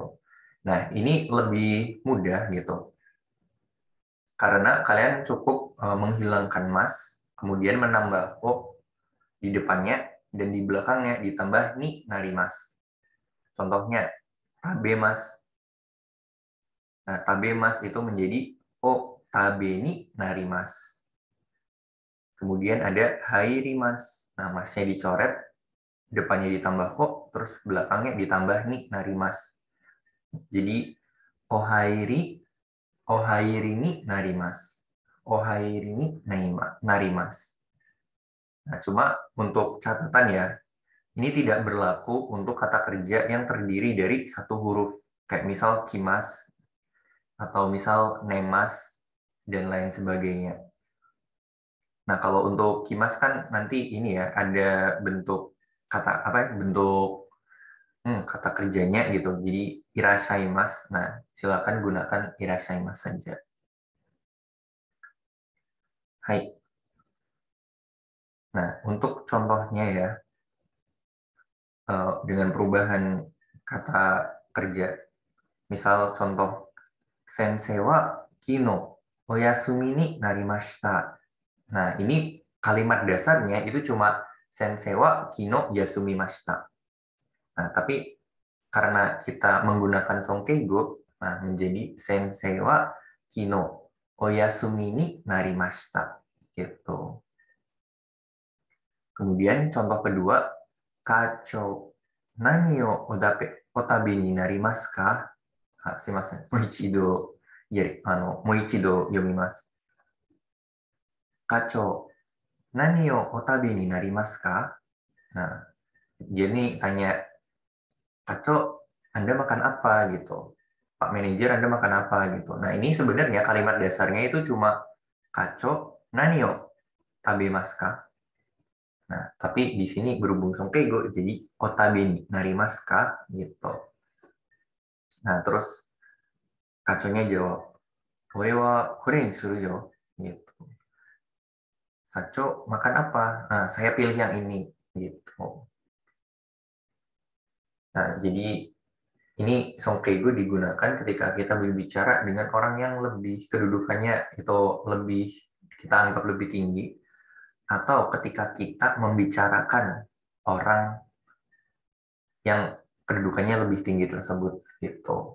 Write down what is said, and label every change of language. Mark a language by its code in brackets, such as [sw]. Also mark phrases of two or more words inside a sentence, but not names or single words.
[id] Nah, ini lebih mudah gitu. Karena kalian cukup menghilangkan mas, kemudian menambah o di depannya dan di belakangnya ditambah [ja] になります. [id] Contohnya tabemas. Nah, tabemas itu menjadi [ja] お食べになります. [id] Kemudian ada hairimas. Nah, masnya dicoret, depannya ditambah o, terus belakangnya ditambah [ja] になります. Jadi お入り、お入りになります. お入りになります. [id] Nah, cuma untuk catatan ya, ini tidak berlaku untuk kata kerja yang terdiri dari satu huruf. Kayak misal kimas, atau misal nemas, dan lain sebagainya. Nah, kalau untuk kimas kan nanti ini ya ada bentuk kata apa ya, bentuk kata kerjanya gitu. Jadi irashaimasu. Nah, silakan gunakan irashaimasu saja. Hai. Nah, untuk contohnya ya, dengan perubahan kata kerja. Misal contoh, [ja] 先生は昨日お休みになりました. [id] Nah, ini kalimat dasarnya itu cuma [ja] 先生は昨日休みました. [id] Nah, tapi karena kita menggunakan songkeigo, nah menjadi [ja] 先生は昨日お休みになりました. [id] Gitu. Kemudian contoh kedua, [ja] 課長何をお食べになりますか? あ、すいません。もう一度もう一度読みます。課長、何をお食べになりますか? [id] Nah, dia nih tanya, Kaco, Anda makan apa gitu? Pak manajer, Anda makan apa gitu? Nah, ini sebenarnya kalimat dasarnya itu cuma [ja] 課長、何を食べますか? [id] Nah, tapi di sini berhubung songkeigo, jadi [ja] お食べになりますか? [id] Gitu. Nah, terus Kaconya jawab, [ja] 俺はこれにするよ. [id] Gitu. Saco makan apa? Nah, saya pilih yang ini gitu. Nah, jadi ini songkeigo digunakan ketika kita berbicara dengan orang yang lebih kedudukannya itu lebih kita anggap lebih tinggi atau ketika kita membicarakan orang yang kedudukannya lebih tinggi tersebut gitu.